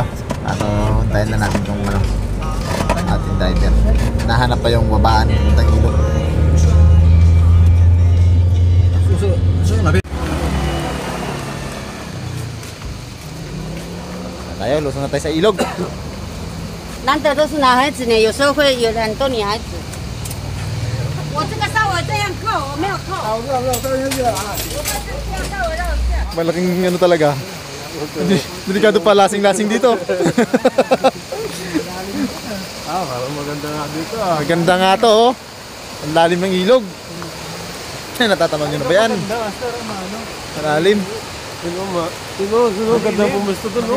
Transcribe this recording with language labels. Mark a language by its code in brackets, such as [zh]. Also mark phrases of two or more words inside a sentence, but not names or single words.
[tl] At huntayin na natin yung ating driver. Nahanap pa yung babaan ng ilog. Tayo, lusong na tayo sa ilog. [zh] 难得都是男孩子呢，有时候会有很多女孩子。我这个稍微这样扣，我没有扣。好，不要，这样子啊。我把这样稍微绕一下。 [tl] Malaking ano talaga. Delikado pa lasing-lasing dito. Parang maganda nga dito. Maganda nga to, oh. Ang lalim ng ilog. Natatamang nyo na ba yan? Malalim. Sino, ganda pumusto doon, no?